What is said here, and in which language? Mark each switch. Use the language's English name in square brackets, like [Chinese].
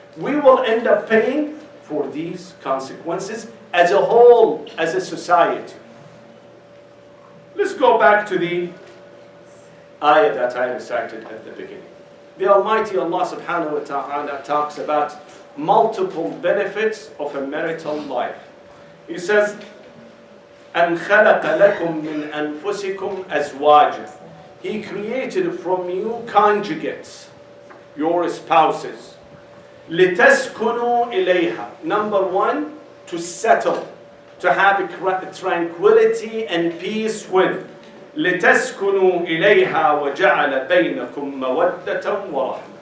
[English] We will end up paying for these consequences as a whole, as a society. Let's go back to the ayah that I recited at the beginning. The Almighty Allah subhanahu wa ta'ala talks about multiple benefits of a marital life. He says, [Arabic] أَنْ خَلَقَ لَكُم مِّنْ أَنفُسِكُمْ أَزْوَاجًا. [English] He created from you conjugates, your spouses. [Arabic] لِتَسْكُنُوا إِلَيْهَا. [English] Number one, to settle, to have tranquility and peace with. [Arabic] لِتَسْكُنُوا إِلَيْهَا وَجَعَلَ بَيْنَكُمْ مَوَدَّةً وَرَحْمَةً.